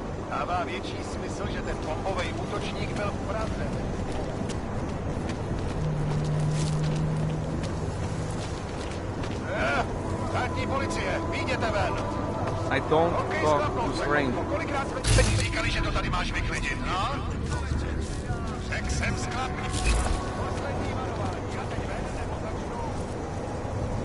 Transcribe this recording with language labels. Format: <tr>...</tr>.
<cs>Dává větší smysl, že ten popovej útočník byl v Praze. Státní policie, vyjděte ven!</cs> <en>I don't talk to strangers.</en> <cs>Kolikrát jsme ti říkali, že to tady máš vyklidit, no? Řek jsem sklapný. Poslední varování, já teď ven nebo začnu.</cs>